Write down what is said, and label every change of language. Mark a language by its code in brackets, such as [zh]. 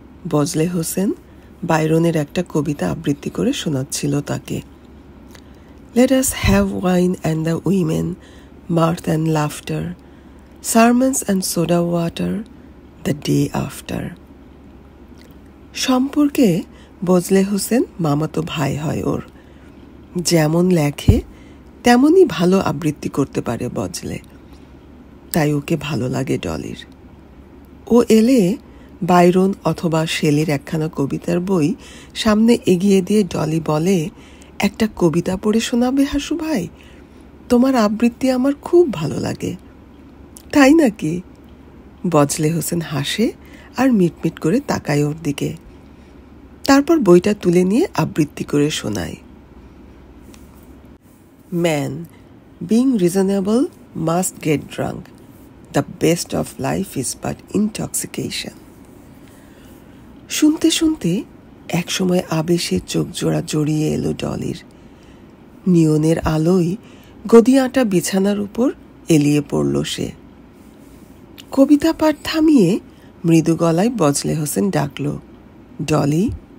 [bn] বজলে হোসেন বাইরনের একটা কবিতা আবৃত্তি করে শোনাচ্ছিল তাকে। [en] Let us have wine and the women, mirth and laughter, sermons and soda water, the day after. [bn] সম্পর্কে বজলে হোসেন মামাতো ভাই হয় ওর। যেমন লেখে তেমনই ভালো আবৃত্তি করতে পারে বজলে, তাই ওকে ভালো লাগে ডলির। ও এলে বাইরন অথবা শেলির একখানা কবিতার বই সামনে এগিয়ে দিয়ে ডলি বলে, একটা কবিতা পড়ে শোনাবে হাসু ভাই? তোমার আবৃত্তি আমার খুব ভালো লাগে। তাই নাকি? বজলে হোসেন হাসে আর মিটমিট করে তাকায় ওর দিকে। তারপর বইটা তুলে নিয়ে আবৃত্তি করে শোনায়। [en] Man, being reasonable, must get drunk. The best of life is but intoxication. [bn] শুনতে শুনতে একসময় আবেশে চোখ জোড়া জড়িয়ে এলো ডলির। নিয়নের আলোয় গদি আঁটা বিছানার উপর এলিয়ে পড়ল সে। কবিতা পাঠ থামিয়ে মৃদু গলায় বজলে হোসেন ডাকল, ডলি।